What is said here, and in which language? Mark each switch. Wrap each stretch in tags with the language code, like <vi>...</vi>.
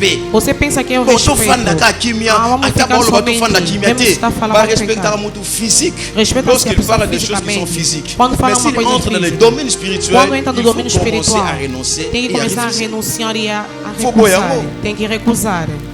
<pt>Você pensa que eu respeito? Vamos ficar somente. Mesmo se está falando para respeitar muito físico.</pt> <fr>Lorsqu'il parle de choses qui sont physiques.</fr> <pt>Mas se ele entra no domínio espiritual, quando entra no domínio espiritual, tem que começar a renunciar e a recusar. Tem que recusar.</pt>